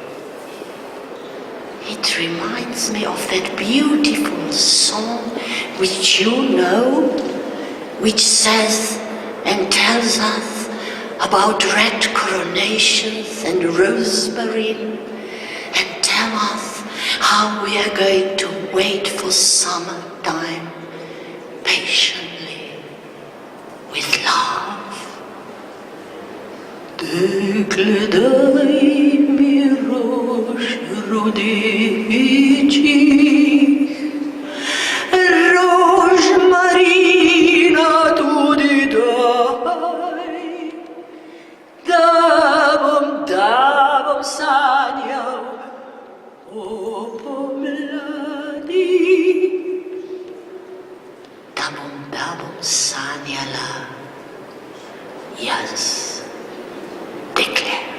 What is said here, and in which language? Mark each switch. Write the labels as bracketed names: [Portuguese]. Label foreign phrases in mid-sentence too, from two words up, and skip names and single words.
[English] It reminds me of that beautiful song which you know, which says and tells us about red coronations and rosemary, and tell us how we are going to wait for summertime patiently with love. [Slovenian] Te gledaj mi rož rodečih, rožmarina tudi daj, da bom sanjal o pomladi, da bom sanjala jaz, dekle.